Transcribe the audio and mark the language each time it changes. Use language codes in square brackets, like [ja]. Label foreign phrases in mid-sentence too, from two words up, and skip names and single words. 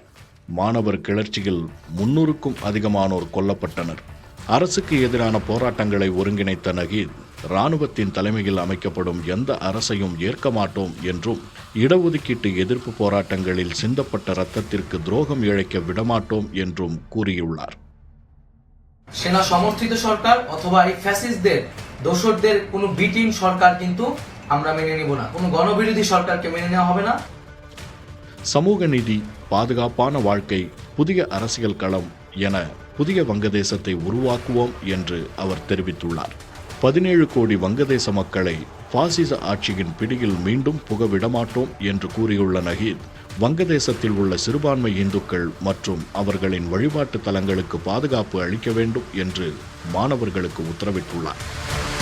[ta] மாணவர் கிளர்ச்சியில் 300க்கும் அதிகமானோர் கொல்லப்பட்டனர். அரசுக்கு எதிரான போராட்டங்களை ஒருங்கிணைத்த நஹீத் இராணுவத்தின் தலைமையில் அமைக்கப்படும் எந்த அரசையும் ஏற்க மாட்டோம் என்றும் இடஒதுக்கீட்டு எதிர்ப்பு போராட்டங்களில் சிந்தப்பட்ட இரத்தத்திற்கு துரோகம் இழைக்க விடமாட்டோம் என்றும் கூறியுள்ளார். [bn] সেনা সমর্থিত সরকার অথবা এই ফ্যাসিস্টদের দোসরদের কোনো বিটিং সরকার কিন্তু আমরা মেনে নেব না, কোনো গণবিরোধী সরকারকে মেনে নেওয়া হবে না. [ta] சமூக நீதி, பாதுகாப்பான வாழ்க்கை, புதிய அரசியல் களம் என புதிய வங்கதேசத்தை உருவாக்குவோம் என்று அவர் தெரிவித்துள்ளார். 17 கோடி வங்கதேச மக்களை பாசிச ஆட்சியின் பிடியில் மீண்டும் புகவிடமாட்டோம் என்று கூறியுள்ள நஹீத், வங்கதேசத்தில் உள்ள சிறுபான்மை இந்துக்கள் மற்றும் அவர்களின் வழிபாட்டு தலங்களுக்கு பாதுகாப்பு அளிக்க வேண்டும் என்று மாணவர்களுக்கு உத்தரவிட்டுள்ளார்.